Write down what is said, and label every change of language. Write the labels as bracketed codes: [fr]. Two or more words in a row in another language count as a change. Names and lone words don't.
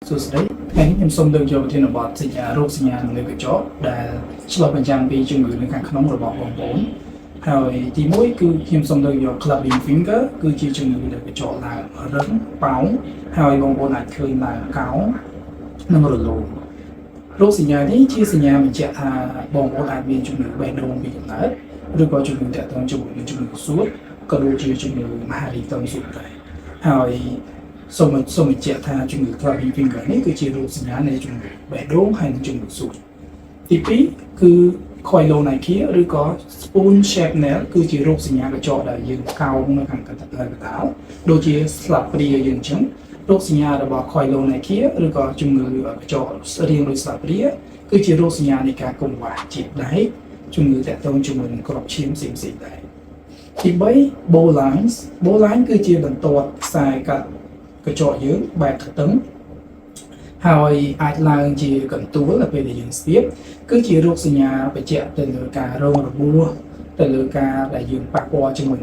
[km] សួស្តីថ្ងៃនេះខ្ញុំសូមលើកយកប្រធានបទសញ្ញារោគសញ្ញានៅលើកញ្ចក់ដែលឆ្លុះបញ្ចាំងពីជំងឺនៅខាងក្នុងរបស់បងប្អូនហើយទី1គឺ ខ្ញុំសូមលើកយក [en] clubbing finger [km] គឺជាជំងឺដែលកញ្ចក់ឡើងរឹងប៉ោងហើយបងប្អូនអាចឃើញឡើងកោងនិង រលោងរោគសញ្ញានេះជាសញ្ញាបញ្ជាក់ថាបងប្អូនអាចមានជំងឺបេះដូងពីកំណើតឬក៏ជំងឺតាក់ទងជាមួយនឹងជំងឺសួតក៏ដូចជាជំងឺមហារីកតុងសួតដែរហើយសូមបញ្ជាក់ថាជំងឺ [en] clubbing finger [km] នេះគឺជារោគសញ្ញានៃជំងឺបេះដូងហើយនិងជំងឺសួតទី2គឺ koilonychia ឬក៏ [en] spoon shaped nail [km] គឺជារោគសញ្ញាកញ្ចក់ដែល យើងកោងនៅខាងកណ្ដាលដូចជាស្លាបព្រាយើងអញ្ចឹងរោគសញ្ញារបស់ koilonychia ឬក៏ជំងឺកញ្ចក់ រាងដូចស្លាបព្រាគឺជារោគសញ្ញានៃការកង្វះជាតិដែកជំងឺតាក់ទងជាមួយនឹងគ្រាប់ឈាមផ្សេងៗដែរទី3 bowline គឺជាបន្ទាត់ខ្សែកាត់កញ្ចក់យើងបែបទទឹងហើយអាចឡើងជាកន្ទួលនៅពេលដែលយើងស្ទាបគឺជារោគសញ្ញាបញ្ជាក់ទៅលើការរងរបួសទៅលើការដែលយើងប៉ះពាល់ជាមួយ